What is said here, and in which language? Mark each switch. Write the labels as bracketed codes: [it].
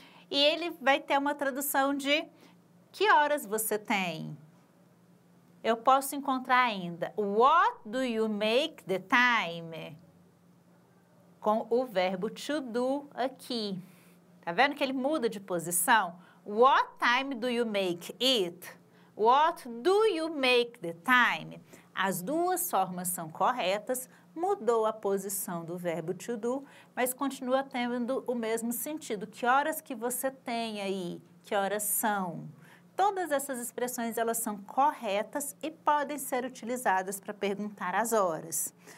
[pt] E ele vai ter uma tradução de que horas você tem? Eu posso encontrar ainda [en] What do you make the time? [pt] Com o verbo to do aqui. Tá vendo que ele muda de posição? [en] What time do you make it? What do you make the time? [pt] As duas formas são corretas, mudou a posição do verbo to do, mas continua tendo o mesmo sentido. Que horas que você tem aí? Que horas são? Todas essas expressões, elas são corretas e podem ser utilizadas para perguntar as horas.